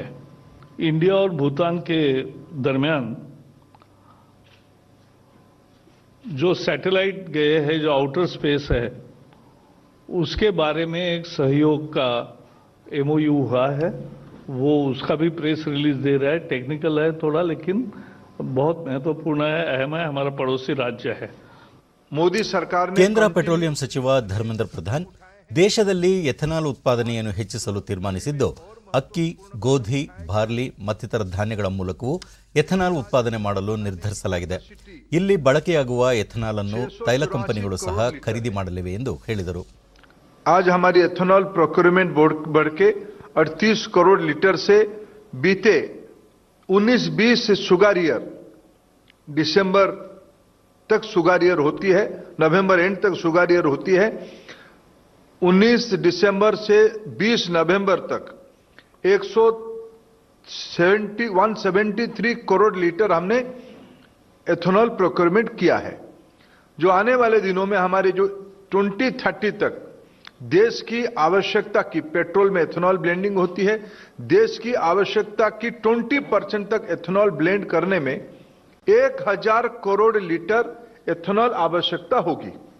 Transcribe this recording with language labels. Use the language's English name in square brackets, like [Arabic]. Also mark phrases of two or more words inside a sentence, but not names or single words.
[Hindi] इंडिया और भूटान के दरमियान जो सैटेलाइट गए हैं, जो [English] outer space [Hindi] है, उसके बारे में एक सहयोग का MOU हुआ है. वो उसका भी [English] press release [Hindi] दे रहा है. टेक्निकल है थोड़ा, लेकिन बहुत महत्वपूर्ण है, अहम है, हमारा पड़ोसी राज्य है. [Kannada] ಮೋದಿ ಸರ್ಕಾರ ಕೇಂದ್ರ ಪೆಟ್ರೋಲಿಯಂ ಸಚಿವ ಧರ್ಮೇಂದ್ರ ಪ್ರಧಾನ್ ದೇಶದಲ್ಲಿ ಎಥೆನಾಲ್ ಉತ್ಪಾದನೆಯನ್ನು ಹೆಚ್ಚಿಸಲು ತೀರ್ಮಾನಿಸಿದ್ದು, ಅಕ್ಕಿ, ಗೋಧಿ, ಬಾರ್ಲಿ ಮತ್ತಿತರ ಧಾನ್ಯಗಳ ಮೂಲಕವೂ ಎಥೆನಾಲ್ ಉತ್ಪಾದನೆ ಮಾಡಲು ನಿರ್ಧರಿಸಲಾಗಿದೆ. ಇಲ್ಲಿ ಬಳಕೆಯಾಗುವ ಎಥೆನಾಲ್ ಅನ್ನು ತೈಲ ಕಂಪನಿಗಳು ಸಹ ಖರೀದಿ ಮಾಡಲಿವೆ ಎಂದು ಹೇಳಿದರು. [Hindi] आज हमारी [English] ethanol procurement [Hindi] बढ़ के 38 करोड़ लीटर से बीते 19-20 [English] sugar year [Hindi] दिसंबर तक [English] sugar year [Hindi] होती है, नवंबर एंड तक [English] sugar year [Hindi] होती है. 19 दिसंबर से 20 नवंबर तक 173 करोड़ लीटर हमने [English] ethanol procurement [Hindi] किया है, जो आने वाले दिनों में हमारे जो 2030 तक देश की आवश्यकता की पेट्रोल में [English] ethanol blending [Hindi] होती है, देश की आवश्यकता की 20% तक [English] ethanol blend [Hindi] करने में 1,000 करोड़ [English] litre ethanol [Hindi] आवश्यकता होगी.